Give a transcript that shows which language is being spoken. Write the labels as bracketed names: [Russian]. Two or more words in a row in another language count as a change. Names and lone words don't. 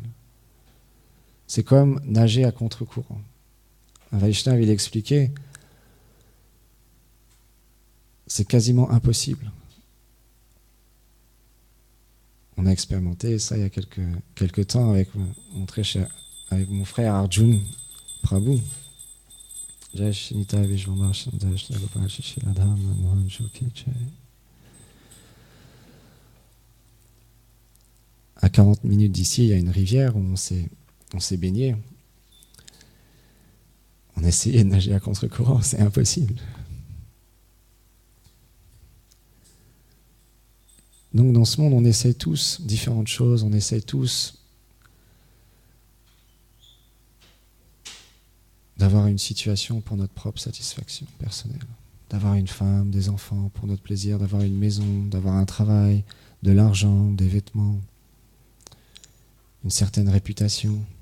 [French] C'est comme nager à contre-courant. Un Vaishnava, il expliquait, c'est quasiment impossible. On a expérimenté ça il y a quelques temps avec mon très cher avec mon frère Arjun Prabhu. [Hindi] जय श्री निताई विश्वम्भर शन्दर श्री गोपाल श्री श्री राधा मोहन जो की जय. [French] À 40 minutes d'ici, il y a une rivière où on s'est baigné. On a essayé de nager à contre-courant, c'est impossible. Donc dans ce monde, on essaie tous différentes choses, on essaie tous d'avoir une situation pour notre propre satisfaction personnelle, d'avoir une femme, des enfants pour notre plaisir, d'avoir une maison, d'avoir un travail, de l'argent, des vêtements, une certaine réputation.